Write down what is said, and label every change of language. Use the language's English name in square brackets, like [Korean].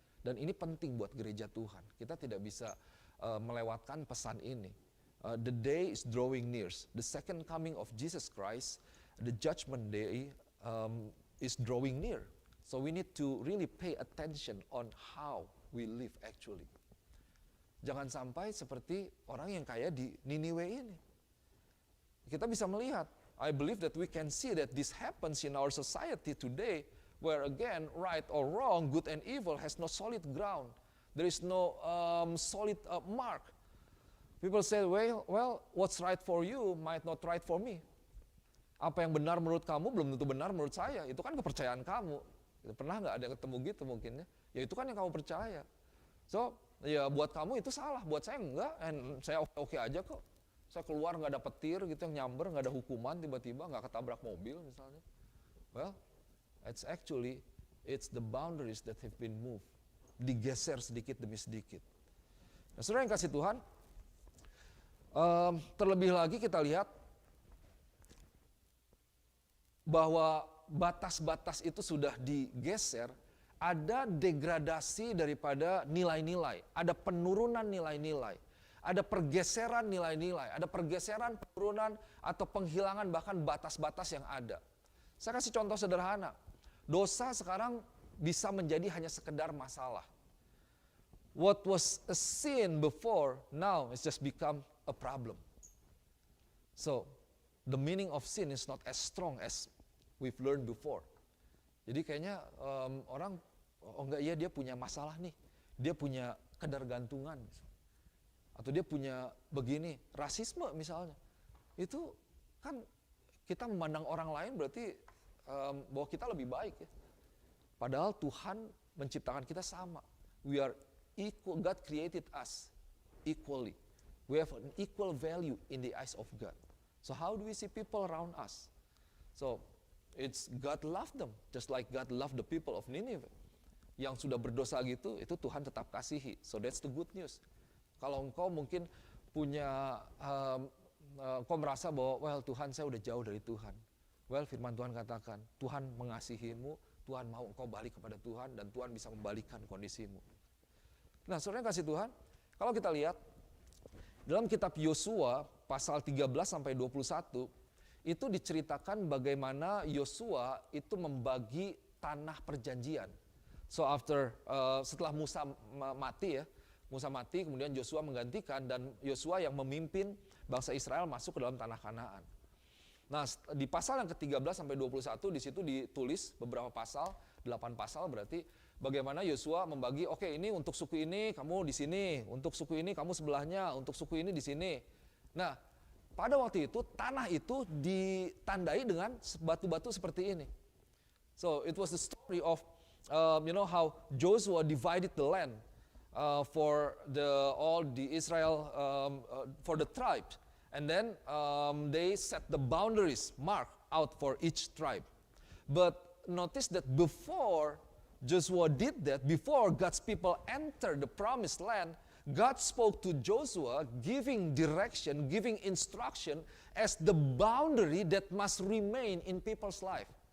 [Indonesian] Dan ini penting buat gereja Tuhan. Kita tidak bisa melewatkan pesan ini. [English] The day is drawing near. The second coming of Jesus Christ, the judgment day is drawing near. So we need to really pay attention on how we live actually. [Indonesian] Jangan sampai seperti orang yang kayak di Niniwe ini. Kita bisa melihat, [English] I believe that we can see that this happens in our society today, where again, right or wrong, good and evil has no solid ground. There is no solid mark. People say, well, what's right for you might not right for me. [Indonesian] Apa yang benar menurut kamu belum tentu benar menurut saya. Itu kan kepercayaan kamu. Pernah nggak ada yang ketemu gitu mungkin ya? Ya itu kan yang kamu percaya. So, ya buat kamu itu salah, buat saya enggak. And saya oke aja kok. Saya keluar nggak ada petir gitu yang nyamber, nggak ada hukuman tiba-tiba, nggak ketabrak mobil misalnya. [English] Well, it's the boundaries that have been moved. [Indonesian] Digeser sedikit demi sedikit. Nah, saudara yang kasih Tuhan, terlebih lagi kita lihat bahwa batas-batas itu sudah digeser ada degradasi daripada nilai-nilai, ada penurunan nilai-nilai, ada pergeseran nilai-nilai, ada pergeseran, penurunan, atau penghilangan bahkan batas-batas yang ada. Saya kasih contoh sederhana, dosa sekarang bisa menjadi hanya sekedar masalah. [English] What was a sin before, now it's just become a problem. So, the meaning of sin is not as strong as we've learned before. [Indonesian] Jadi kayaknya orang, oh enggak, iya dia punya masalah nih, dia punya ketergantungan, atau dia punya begini, rasisme misalnya. Itu kan kita memandang orang lain berarti bahwa kita lebih baik ya. Padahal Tuhan menciptakan kita sama. [English] We are equal, God created us equally. We have an equal value in the eyes of God. So how do we see people around us? So it's God loved them, just like God loved the people of Nineveh. [Indonesian] Yang sudah berdosa gitu, itu Tuhan tetap kasihi. [English] So that's the good news. [Indonesian] Kalau engkau mungkin punya, engkau merasa bahwa, well Tuhan saya udah jauh dari Tuhan. Well firman Tuhan katakan, Tuhan mengasihimu, Tuhan mau engkau balik kepada Tuhan, dan Tuhan bisa membalikkan kondisimu. Nah saudara yang kasih Tuhan, kalau kita lihat, dalam kitab Yosua pasal 13-21, itu diceritakan bagaimana Yosua itu membagi tanah perjanjian. So setelah Musa mati ya, Musa mati kemudian Yosua menggantikan, dan Yosua yang memimpin bangsa Israel masuk ke dalam tanah Kanaan. Nah di pasal yang ke-13-21 di situ ditulis beberapa pasal, 8 pasal berarti, bagaimana Yosua membagi, oke ini untuk suku ini kamu di sini, untuk suku ini kamu sebelahnya, untuk suku ini di sini. Nah, pada waktu itu tanah itu ditandai dengan batu-batu seperti ini. [English] So it was the story of how Joshua divided the land for all the Israel for the tribes, and then they set the boundaries marked out for each tribe. But notice that before Joshua did that, before God's people entered the promised land, God spoke to Joshua, giving direction, giving instruction as the boundary that must remain in people's life.